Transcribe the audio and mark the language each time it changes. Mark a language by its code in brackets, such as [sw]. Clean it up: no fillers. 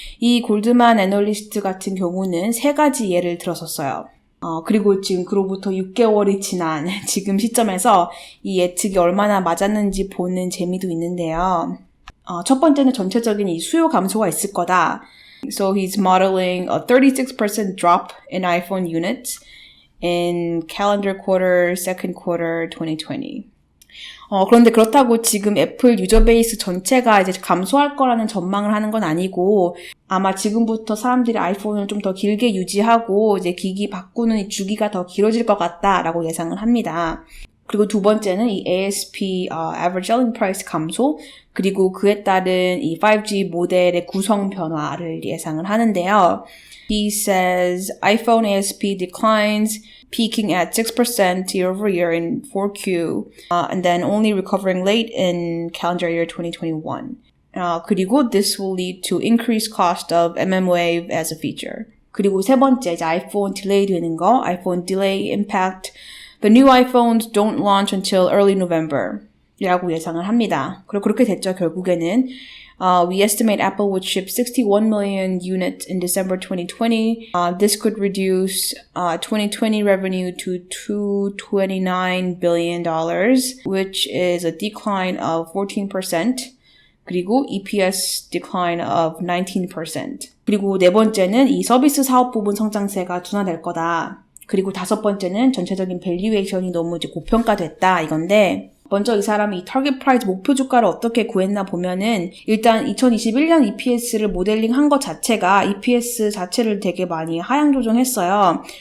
[ko] 이 골드만 애널리스트 같은 경우는 3가지 예를 들었었어요. 그리고 지금 그로부터 6개월이 지난 지금 시점에서 이 예측이 얼마나 맞았는지 보는 재미도 있는데요. 첫 번째는 전체적인 이 수요 감소가 있을 거다. [en] So he's modeling a 36% drop in iPhone units in calendar quarter, second quarter 2020. [ko] 그런데 그렇다고 지금 애플 유저 베이스 전체가 이제 감소할 거라는 전망을 하는 건 아니고 아마 지금부터 사람들이 아이폰을 좀 더 길게 유지하고 이제 기기 바꾸는 이 주기가 더 길어질 것 같다라고 예상을 합니다. 그리고 두 번째는 이 ASP, Average Selling Price 감소, 그리고 그에 따른 이 5G 모델의 구성 변화를 예상을 하는데요. [en] He says iPhone ASP declines peaking at 6% year over year in 4Q, and then only recovering late in calendar year 2021. [ko] 그리고 [en] this will lead to increased cost of mmWave as a feature. [ko] 그리고 세 번째, 이제 아이폰 딜레이 되는 거, [en] iPhone delay impact. The new iPhones don't launch until early November. [ko] 이라고 예상을 합니다. 그리고 그렇게 됐죠, 결국에는. [en] We estimate Apple would ship 61 million units in December 2020. This could reduce 2020 revenue to $229 billion, which is a decline of 14%. [ko] 그리고 [en] EPS decline of 19%. [ko] 그리고 네 번째는 이 서비스 사업 부분 성장세가 둔화될 거다. 그리고 다섯 번째는 전체적인 밸류에이션이 너무 이제 고평가됐다 이건데, 먼저 이 사람이 이 타겟 프라이스 목표 주가를 어떻게 구했나 보면은 일단 2021년 EPS를 모델링한 것 자체가 EPS 자체를 되게 많이 하향 조정했어요.